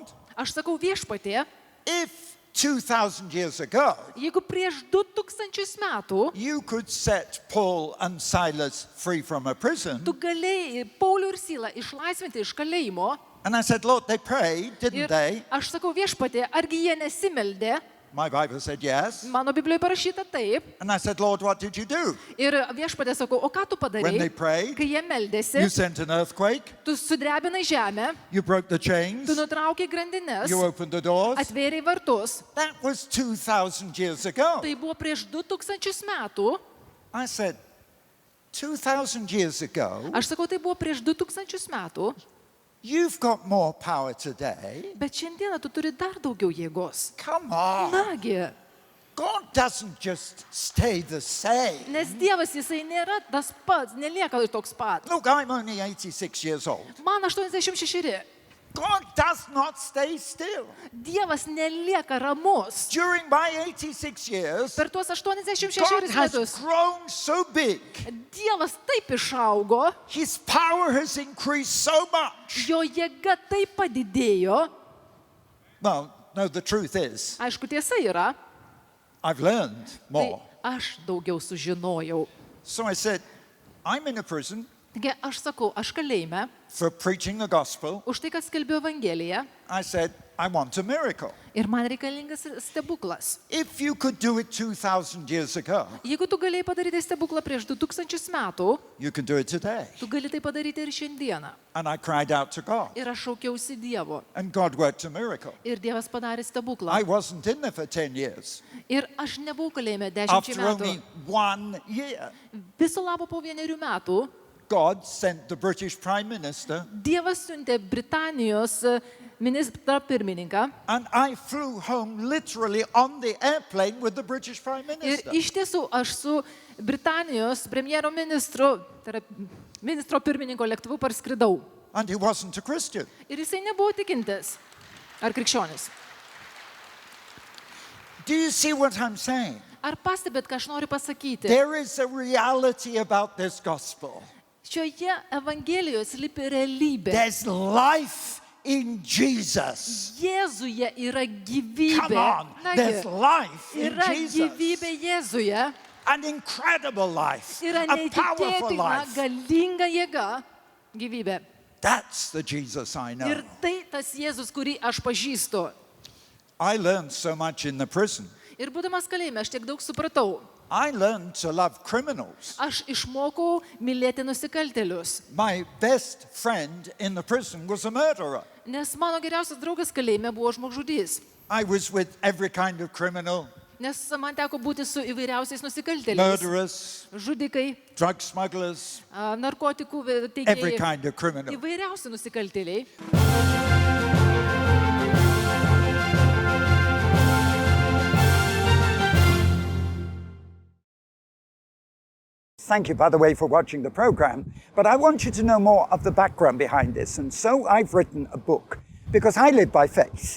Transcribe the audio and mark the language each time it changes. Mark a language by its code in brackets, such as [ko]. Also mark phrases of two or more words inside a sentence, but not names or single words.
[lt] Aš sakau, Viešpatie, [en] if 2,000 years ago [lt] jeigu prieš 2000 metų [en] you could set Paul and Silas free from a prison, [lt] tu galėjai Paulių ir Silą išlaisvinti iš kalėjimo, [en] and I said, Lord, they prayed, didn't [lt] ir [en] they? [lt] aš sakau, Viešpatie, argi jie nesimeldė? [en] My Bible said yes. [lt] Mano Biblijoje parašyta taip. [en] And I said, Lord, what did you do? [lt] Ir Viešpatie sakau, o ką tu [en] When they [lt] padarei? [en] prayed, [lt] Kai jie meldėsi, [en] you sent an earthquake, [lt] tu sudrebinai žemę, [en] you broke the chains, [lt] tu nutraukai grandinės, [en] you opened the doors. [lt] atvėrei vartus. [en] That was 2,000 years ago. [lt] Tai buvo prieš 2000 metų. [en] I said, 2,000 years ago, [lt] Aš sakau, tai buvo prieš 2000 metų. [en] you've got more power today. [lt] Bet šiandieną tu turi dar daugiau jėgos. [en] Come on. [lt] Nagi, [en] God doesn't just stay the same. [lt] nes Dievas jisai nėra tas pats, nelieka toks pat. [en] Look, I'm only 86 years old. [lt] Man 86. [en] God does not stay still. [lt] Dievas nelieka ramus. [en] During my 86 years, [lt] Per tuos 86 [en] God has [lt] metus [en] grown so big. [lt] Dievas taip išaugo, [en] His power has increased so much. [lt] jo jėga taip padidėjo. [en] Well, no, the truth is, [lt] Aišku, tiesa yra, [en] I've learned [lt] tai [en] more. [lt] aš daugiau sužinojau. [en] So I said, I'm in a prison [lt] Taigi aš sakau, aš kalėjime, [en] for preaching the gospel. [lt] už tai, kad skelbiu Evangeliją, [en] I said, I want a miracle. [lt] ir man reikalingas stebuklas. [en] If you could do it 2,000 years ago, [lt] Jeigu tu galėjai padaryti stebuklą prieš 2000 metų, [en] you can do it today. [lt] tu gali tai padaryti ir šiandieną. [en] And I cried out to God, [lt] Ir aš šaukiausi Dievo. [en] and God worked a miracle. [lt] Ir Dievas padarė stebuklą. [en] I wasn't in there for 10 years. [lt] Ir aš nebuvau kalėjime 10 [en] After [lt] metų. [en] only 1 year, [lt] Viso labo po 1 metų [en] God sent the British Prime Minister, [lt] Dievas siuntė Britanijos ministrą pirmininką. [en] and I flew home literally on the airplane with the British Prime [lt] Ir [en] Minister. [lt] iš tiesų aš su Britanijos premjero ministru, tai yra ministro pirmininko lėktuvu parskridau. [en] And he wasn't a Christian. [lt] Ir jisai nebuvo tikintis ar krikščionis. [en] Do you see what I'm saying? [lt] Ar pastebėt, ką aš noriu pasakyti? [en] There is a reality about this gospel. [lt] Šioje Evangelijoje slypi realybė. [en] There's life in Jesus. [lt] Jėzuje yra [en] Come [lt] gyvybė. [en] on, there's life in [lt] Yra [en] Jesus. [lt] gyvybė Jėzuje. [en] An incredible life, [lt] Yra [en] a powerful [lt] neįtikėtina, [en] life. [lt] galinga jėga gyvybė. [en] That's the Jesus I know. [lt] Ir tai tas Jėzus, kurį aš pažįstu. [en] I learned so much in the prison. [lt] Ir būdamas kalėjime, aš tiek daug supratau. [en] I learned to love criminals. [lt] Aš išmokau mylėti nusikaltėlius. [en] My best friend in the prison was a murderer. [lt] Nes mano geriausias draugas kalėjime buvo žmogžudys. [en] I was with every kind of criminal, [lt] Nes man teko būti su įvairiausiais nusikaltėliais. [en] murderers, [lt] Žudikai, [en] drug smugglers, [lt] narkotikų [en] every [lt] teikėjai. [en] kind of criminal. [lt] Įvairiausi nusikaltėliai. [en] Thank you, by the way, for watching the program. But I want you to know more of the background behind this. And so I've written a book because I live by faith.